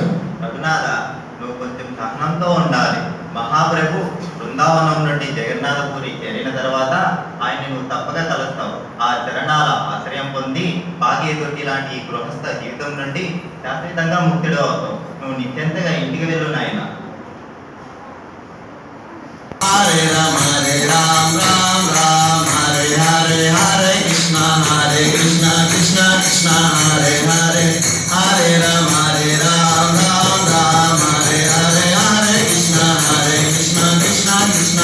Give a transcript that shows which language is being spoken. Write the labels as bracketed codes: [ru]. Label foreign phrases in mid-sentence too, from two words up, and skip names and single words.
[te] రఘునాథ, నువ్వు కొంచెం సహనంతో ఉండాలి. మహాప్రభు బృందావనం నుండి జగన్నాథపురి చేరిన తర్వాత ఆయన నువ్వు తప్పక కలుస్తావు. ఆ చరణాల ఆశ్రయం పొంది భాగ్యతొట్టి లాంటి ఈ గృహస్థ జీవితం నుండి శాశ్వతంగా ముక్తుడు అవుతావు. నువ్వు నిశ్చింతగా ఇంటికి వెళ్ళు నాయన. [sa] హరే రామ రామ రామ హరే హరే, హరే కృష్ణ కృష్ణ కృష్ణ హరే హరే, హరే రామ రామ రామ హరే హరే, హరే కృష్ణ కృష్ణ కృష్ణ